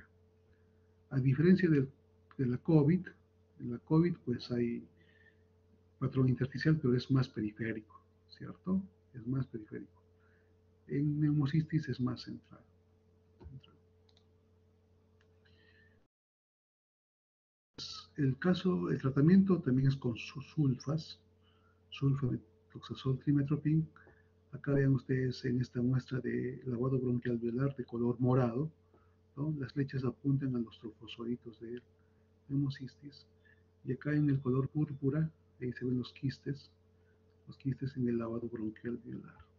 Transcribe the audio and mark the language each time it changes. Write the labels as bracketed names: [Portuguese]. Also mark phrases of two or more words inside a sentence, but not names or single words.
[Spanish] A diferencia de la COVID, en la COVID pues hay patrón intersticial, pero es más periférico, ¿cierto? Es más periférico. En neumocistis es más central. El tratamiento también es con sulfas, sulfamethoxazol trimethoprim. Acá vean ustedes en esta muestra de lavado bronquial velar de color morado, ¿no? Las flechas apuntan a los trofosoritos de neumocistis. Y acá en el color púrpura, ahí se ven los quistes en el lavado bronquial velar.